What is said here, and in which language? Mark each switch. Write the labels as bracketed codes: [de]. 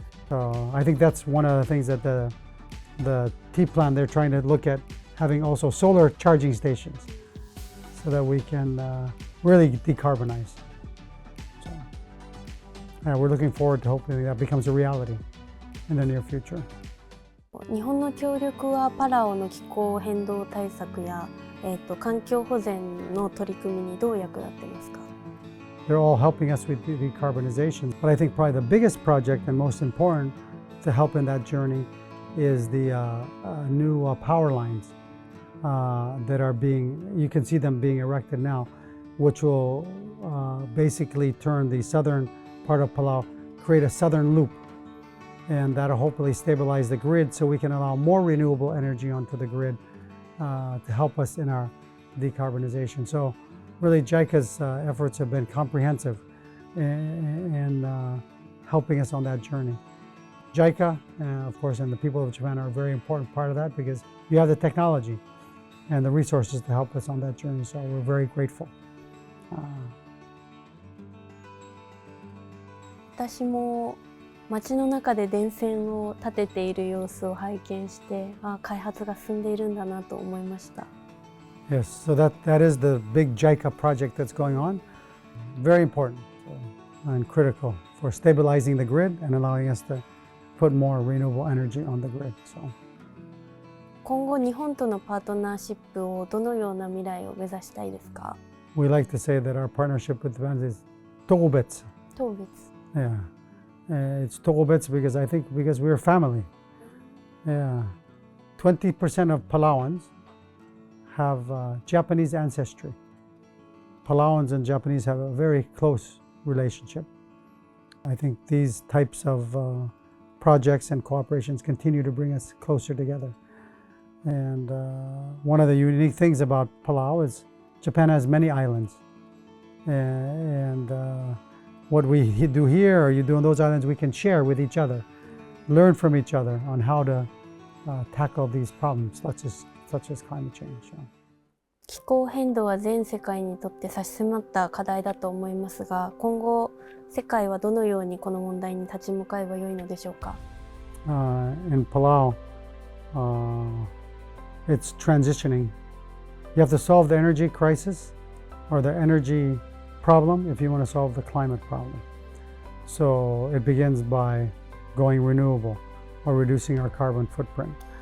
[en] So I think that's one of the things that the T plan, they're trying to look at, having also solar charging stations so that we can really decarbonize. So we're looking forward to hopefully that becomes a reality in the near future. [ja] 日本の協力はパラオの気候変動対策や、環境保全の取り組みにどう役立ってますか? [en] They're all helping us with decarbonization, but I think probably the biggest project and most important to help in that journey is the new power lines that are you can see them being erected now, which will basically turn the southern part of Palau, create a southern loop, and that'll hopefully stabilize the grid so we can allow more renewable energy onto the grid to help us in our decarbonization. So really JICA's efforts have been comprehensive in helping us on that journey. JICA, of course, and the people of Japan are a very important part of that because you have the technology and the resources to help us on that journey, so we're very grateful. [ja] 私も街の中で電線を立てている様子を拝見して、開発が進んでいるんだなと思いました。 [en] Yes, so that is the big JICA project that's going on. Very important and critical for stabilizing the grid and allowing us to put more renewable energy on the grid. So. [ja] 今後日本とのパートナーシップをどのような未来を目指したいですか? [en] We like to say that our partnership with Japan is togobetsu. Togobetsu. Yeah, it's togobetsu because I think because we're family. Yeah, 20% of Palauans have Japanese ancestry. Palauans and Japanese have a very close relationship. I think these types of projects and cooperations continue to bring us closer together. And one of the unique things about Palau is Japan has many islands. And what we do here or you do on those islands, we can share with each other, learn from each other on how to tackle these problems, such as climate change. [ja] 気候変動は全世界にとって差し迫った課題だと思いますが、今後世界はどのようにこの問題に立ち向かえばよいのでしょうか? [en] In Palau, it's transitioning. You have to solve the energy crisis or the energy problem if you want to solve the climate problem. So it begins by going renewable or reducing our carbon footprint.